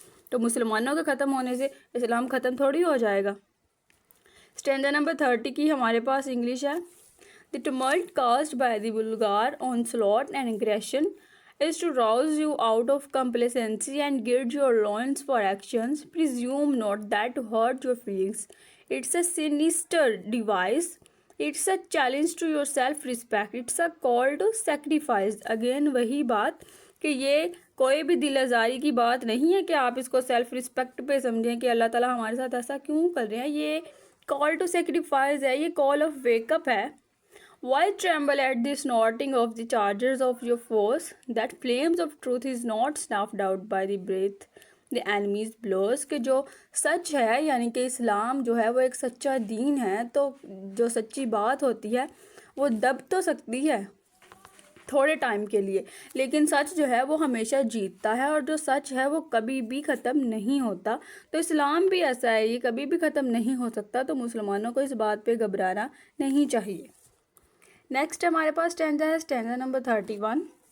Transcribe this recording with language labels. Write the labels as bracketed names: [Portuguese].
[Urdu] تو مسلمانوں کے ختم ہونے سے اسلام ختم تھوڑی ہو جائے گا۔ اسٹینزا نمبر 30 کی ہمارے پاس انگلش ہے۔ [English] The tumult caused by the vulgar onslaught and aggression is to rouse you out of complacency and gird your loins for actions. Presume not that to hurt your feelings. It's a sinister device. It's a challenge to your self-respect. It's a call to sacrifice. [Urdu] Again وہی بات کہ یہ کوئی بھی دل آزاری کی بات نہیں ہے کہ آپ اس کو سیلف رسپیکٹ پہ سمجھیں کہ اللہ تعالیٰ ہمارے ساتھ ایسا کیوں کر رہے ہیں۔ یہ کال ٹو سیکریفائز ہے، یہ کال آف ویک اپ ہے۔ [English] Why tremble at the snorting of the chargers of your foes? That flames of truth is not snuffed out by the breath the enemies blows. [Urdu] کہ جو سچ ہے یعنی کہ اسلام جو ہے وہ ایک سچا دین ہے، تو جو سچی بات ہوتی ہے وہ دب تو سکتی ہے تھوڑے ٹائم کے لیے، لیکن سچ جو ہے وہ ہمیشہ جیتتا ہے، اور جو سچ ہے وہ کبھی بھی ختم نہیں ہوتا۔ تو اسلام بھی ایسا ہے، یہ کبھی بھی ختم نہیں ہو سکتا۔ تو مسلمانوں کو اس بات پہ گھبرانا نہیں چاہیے۔ نیکسٹ ہمارے پاس اسٹینزا ہے، اسٹینزا نمبر 31۔